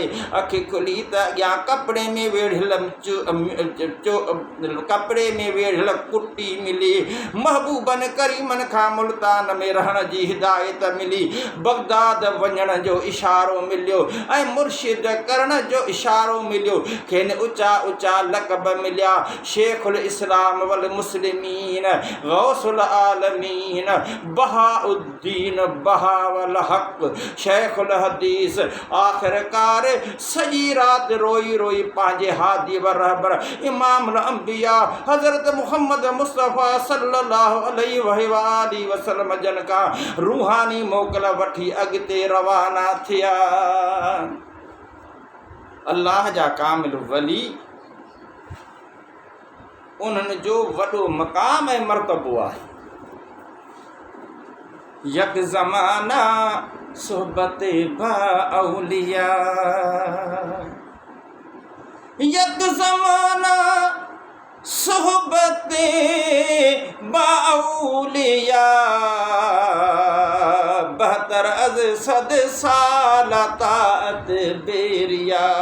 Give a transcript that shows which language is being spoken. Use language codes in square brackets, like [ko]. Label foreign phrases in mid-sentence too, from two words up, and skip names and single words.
[sd] अखि खुली त अॻियां कपिड़े में वेढ़ियल कपिड़े में वेढ़ियल कुटी मिली। महबूबनि करीमनि खां मुल्तान में रहण जी हिदायत मिली। बगदाद वञण जो इशारो मिलियो ऐं मुर्शिद करण जो इशारो मिलियो। खेनि ऊचा ऊचा लक़ब मिलिया। शेखुल इस्लाम वल मुस्लिमीन, गौसुल आलमीन, बहाउद्दीन, बहावल हक़, शेखुल हदीस। आख़िरकार सॼी राति रोई रोई पंहिंजे हादी व रहबर इमाम अंबिया हज़रत मुहम्मद मुस्तफ़ा [ar] صلى الله عليه وآله وسلم [sd] जन खां रूहानी मोकल वठी अॻिते रवाना थिया। अल्लाह जा कामिल वली, उन्हनि जो वॾो मक़ाम ऐं मर्तबो आहे। [fa] یک زمانه صحبت با اولیا یک زمانه صحبت با اولیا 72 از صد سال طاعت بی‌ریا.